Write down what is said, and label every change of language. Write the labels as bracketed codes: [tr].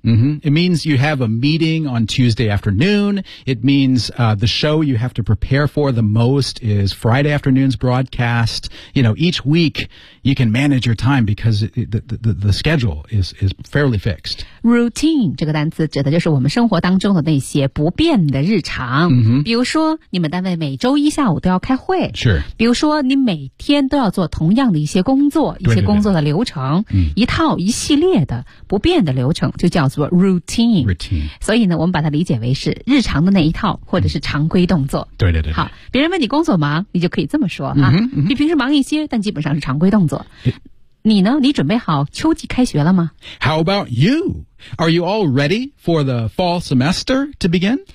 [en] It means you have a meeting on Tuesday afternoon. It means the show you have to prepare for the most is Friday afternoon's broadcast. You know, each week you can manage your time because the schedule is fairly fixed. [zh] Routine 这个单词指的就是我们生活当中的那些不变的日常、 mm-hmm. 比如说你们单位每周一下午都要开会、 [en] sure. [zh] 比如说你每天都要做同样的一些工作一些工作的流程对对对一套一系列的不变的流程就叫做 routine, [en] routine [zh] 所以呢我们把它理解为是日常的那一套或者是常规动作对对 对, 对好别人问你工作忙你就可以这么说、 mm-hmm. 啊、mm-hmm. 比平时忙一些但基本上是常规动作你呢？你准备好秋季开学了吗 [en] ？How about you? Are you all ready for the fall semester to begin?